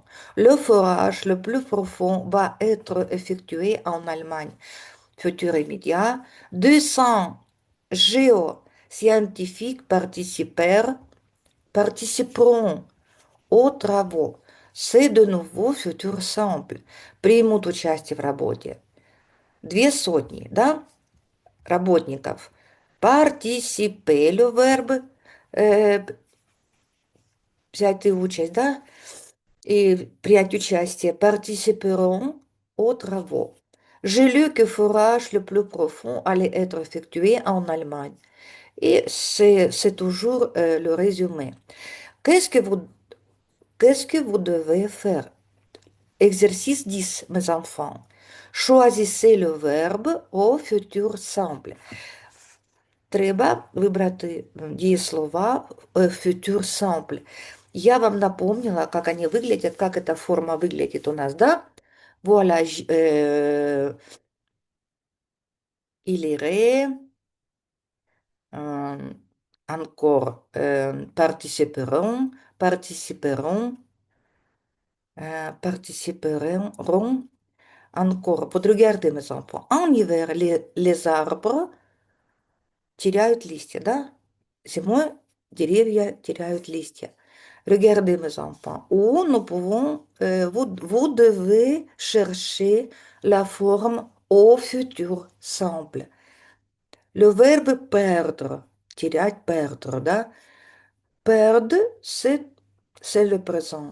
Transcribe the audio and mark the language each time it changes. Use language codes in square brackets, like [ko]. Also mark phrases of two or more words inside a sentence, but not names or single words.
[fr] Le forage le plus profond va être effectué en Allemagne. Futur immédiat, 200 géoscientifiques participeront aux travaux. C'est de nouveau futur simple. [ru] Примут участие в работе. 200, да, работников. [fr] Participer, le verbe, [ru] э, взять участь, да, и принять участие, [fr] participeront aux travaux. J'ai lu que forage le plus profond allait être effectué en Allemagne. Et c'est toujours le résumé. Qu'est-ce que vous, qu'est-ce que vous devez faire? Exercice 10, mes enfants. Choisissez le verbe au futur simple. [uk] Треба выбрать дієслова в [fr] futur simple. [ru] Я вам напомнила, как они выглядят, как эта форма выглядит у нас, да? [fr] Voilà, il irait, euh, encore, participeront, participeront, encore. Вот regardez, mes enfants. En hiver, les arbres [ru] теряют листья, да? Зимой деревья теряют листья. [fr] Regardez, mes enfants. Où nous pouvons, vous devez chercher la forme au futur simple. Le verbe perdre, терять, perdre, да? Perdre, c'est le présent.